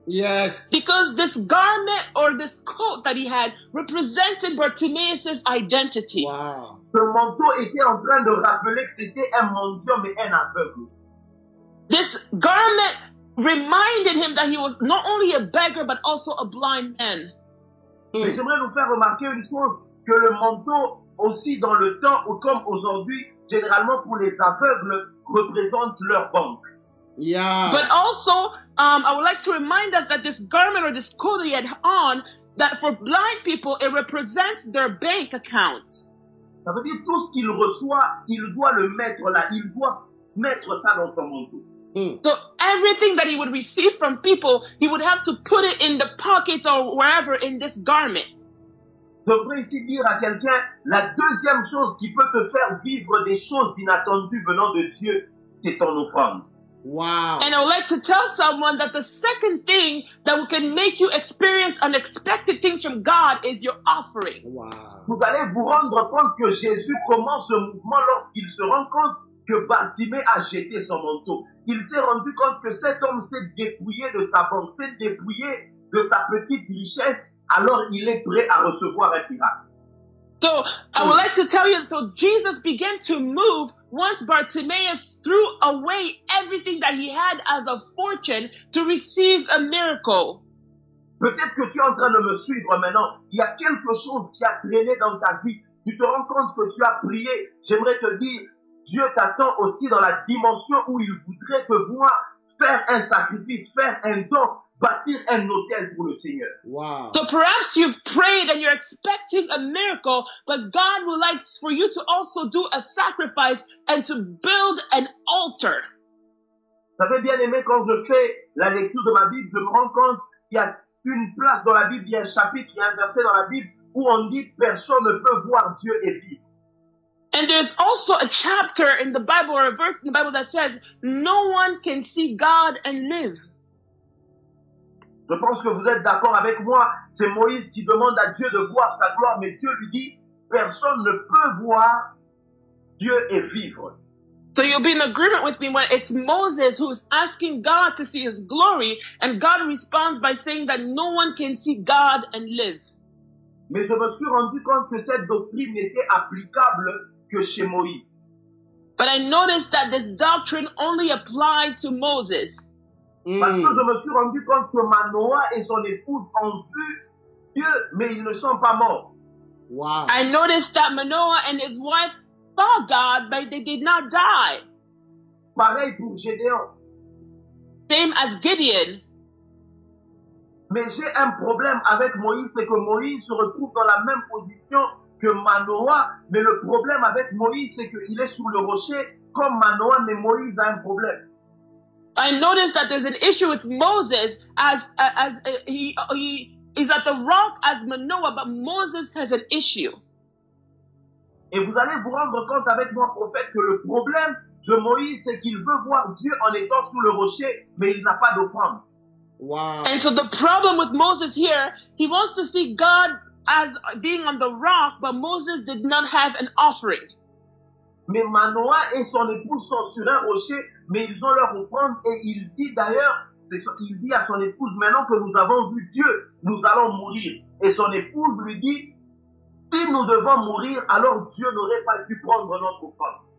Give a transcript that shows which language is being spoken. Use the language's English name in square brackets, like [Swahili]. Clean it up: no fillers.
[English] Yes. Because this garment or this coat that he had represented Bartimaeus' identity. Wow. [French] Ce manteau était en train de rappeler que c'était un mendiant mais un aveugle. [English] This garment reminded him that he was not only a beggar but also a blind man. [French] Mais j'aimerais vous faire remarquer une chose, que le manteau aussi dans le temps, ou comme aujourd'hui, généralement pour les aveugles, représente leur banque. [English] Yeah. But also, I would like to remind us that this garment or this coat that he had on, that for blind people, it represents their bank account. [French] Ça veut dire tout ce qu'il reçoit, il doit le mettre là, il doit mettre ça dans son manteau. [English] So everything that he would receive from people, he would have to put it in the pockets or wherever in this garment. [French] Je voudrais ici dire à quelqu'un, la deuxième chose qui peut te faire vivre des choses inattendues venant de Dieu, c'est ton offrande. [English] Wow. And I would like to tell someone that the second thing that can make you experience unexpected things from God is your offering. Wow. [French] Vous allez vous rendre compte que Jésus commence ce mouvement lorsqu'il se rend compte que Bartimée a jeté son manteau. Il s'est rendu compte que cet homme s'est dépouillé de sa banque, s'est dépouillé de sa petite richesse, alors il est prêt à recevoir un miracle. [English] So I would like to tell you, so Jesus began to move once Bartimaeus threw away everything that he had as a fortune to receive a miracle. [French] Peut-être que tu es en train de me suivre maintenant. Il y a quelque chose qui a traîné dans ta vie. Tu te rends compte que tu as prié. J'aimerais te dire, Dieu t'attend aussi dans la dimension où il voudrait te voir faire un sacrifice, faire un don, bâtir un autel pour le Seigneur. [English] Wow. So perhaps you've prayed and you're expecting a miracle, but God would like for you to also do a sacrifice and to build an altar. [French] Vous savez, bien aimé, quand je fais la lecture de ma Bible, je me rends compte qu'il y a une place dans la Bible, il y a un chapitre, il y a un verset dans la Bible où on dit personne ne peut voir Dieu et vivre. [English] And there's also a chapter in the Bible or a verse in the Bible that says, no one can see God and live. [French] Je pense que vous êtes d'accord avec moi. C'est Moïse qui demande à Dieu de voir sa gloire, mais Dieu lui dit, personne ne peut voir Dieu et vivre. [English] So you'll be in agreement with me when it's Moses who's asking God to see his glory, and God responds by saying that no one can see God and live. [French] Mais je me suis rendu compte que cette doctrine n'était applicable que chez Moïse. [English] But I noticed that this doctrine only applied to Moses. [French] Parce que je me suis rendu compte que Manoah et son épouse ont vu Dieu, mais ils ne sont pas morts. [English] Wow. I noticed that Manoah and his wife saw God, but they did not die. [French] Pareil pour Gédéon. [English] Same as Gideon. [French] Mais j'ai un problème avec Moïse, c'est que Moïse se retrouve dans la même position que Manoah. Mais le problème avec Moïse, c'est qu'il est sur le rocher comme Manoah, mais Moïse a un problème. [English] I noticed that there's an issue with Moses as he is at the rock as Manoah, but Moses has an issue. [French] Et vous allez vous rendre compte avec moi, prophète, que le problème de Moïse, c'est qu'il veut voir Dieu en étant sous le rocher, mais il n'a pas d'offrande. [English] Wow. And so the problem with Moses here, he wants to see God as being on the rock, but Moses did not have an offering. [French] Mais Manoah et son épouse sont sur un rocher, mais ils ont leur offrande, et il dit d'ailleurs, il dit à son épouse, maintenant que nous avons vu Dieu, nous allons mourir. Et son épouse lui dit, si nous devons mourir, alors Dieu n'aurait pas dû prendre notre offrande.